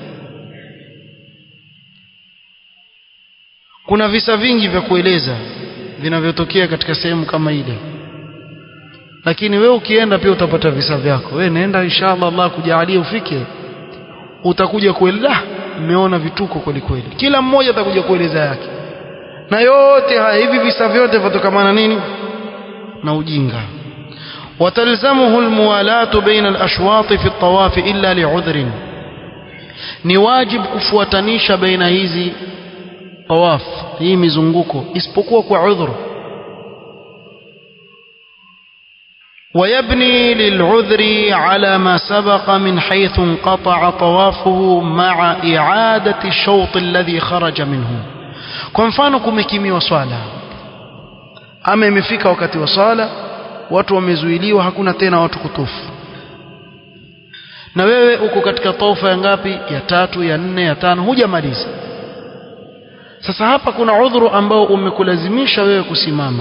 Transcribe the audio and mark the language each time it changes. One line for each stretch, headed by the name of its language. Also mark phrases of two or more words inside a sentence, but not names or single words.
Swahili: Kuna visa vingi vya kueleza vinavyotokea katika sehemu kama ile, lakini wewe ukienda pia utapata visa vyako. Wewe nenda, inshallah Allah kujalia ufike, utakuja kueleza umeona vituko kweli kweli. Kila mmoja atakuja kueleza yake, na yote haya hivi visa vyote vitokamana nini? Na ujinga.
Arabic: وتلزمه الموالاة بين الأشواط في الطواف إلا لعذر.
Swahili: ni wajib kufuatanisha baina hizi tawaf, hii mizunguko, isipokuwa kwa udhuru.
Arabic: ويبني للعذر على ما سبق من حيث انقطع طوافه مع إعادة الشوط الذي خرج منه.
Swahili: kwa mfano kumekimiwa swala, ama imefika wakati wa swala, watu wamezuiliwa, hakuna tena watu kutufu, na wewe uko katika taufa ya ngapi? Ya 3, ya 4, ya 5, hujamaliza. Sasa hapa kuna udhuru ambao umekulazimisha wewe kusimama.